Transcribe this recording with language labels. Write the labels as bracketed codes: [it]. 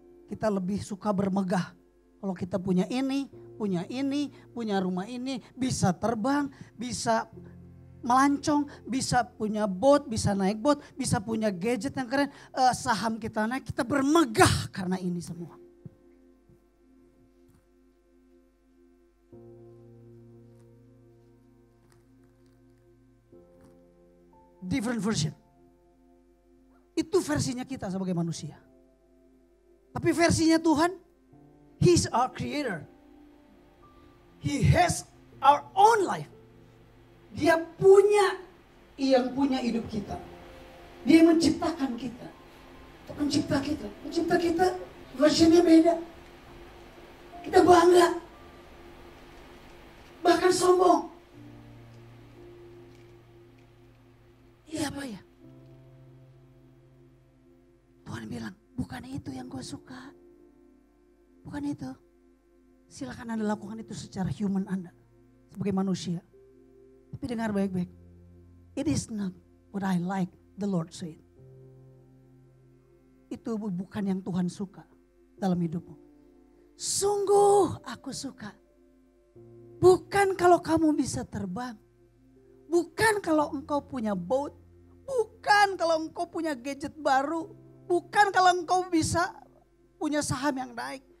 [id] Kita lebih suka bermegah. Kalau kita punya ini, punya rumah ini, bisa terbang, bisa melancong, bisa punya boat, bisa naik boat, bisa punya gadget yang keren, saham kita naik, kita bermegah karena ini semua. [en] Different version. [id] Itu versinya kita sebagai manusia. Tapi versinya Tuhan, [en] He's our creator. He has our own life. [id] Dia punya yang punya hidup kita. Dia menciptakan kita. Pencipta kita. Pencipta kita versionnya beda. Kita bangga. Bahkan sombong. Iya Pak ya. Tuhan bilang, bukan itu yang gue suka. Bukan itu. Silakan Anda lakukan itu secara human Anda. Sebagai manusia. Tapi dengar baik-baik. [en] It is not what I like, the Lord said. [id] Itu bukan yang Tuhan suka dalam hidupmu. Sungguh aku suka. Bukan kalau kamu bisa terbang. Bukan kalau engkau punya boat. Bukan kalau engkau punya gadget baru. Bukan kalau engkau bisa punya saham yang naik.